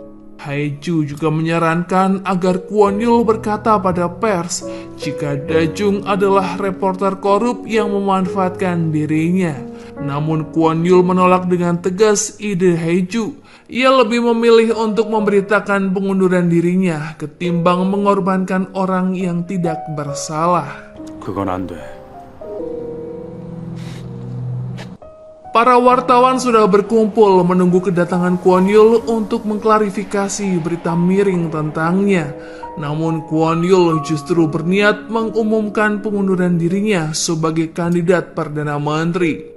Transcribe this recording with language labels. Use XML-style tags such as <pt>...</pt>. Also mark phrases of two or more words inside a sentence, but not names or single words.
<id>Haeju juga menyarankan agar Kwon Yul berkata pada pers jika Dajung adalah reporter korup yang memanfaatkan dirinya. Namun Kwon Yul menolak dengan tegas ide Haeju. Ia lebih memilih untuk memberitakan pengunduran dirinya ketimbang mengorbankan orang yang tidak bersalah.</id> <ko>그건 안 돼.</ko> <id>Para wartawan sudah berkumpul menunggu kedatangan Kwon Yul untuk mengklarifikasi berita miring tentangnya. Namun Kwon Yul justru berniat mengumumkan pengunduran dirinya sebagai kandidat Perdana Menteri.</id>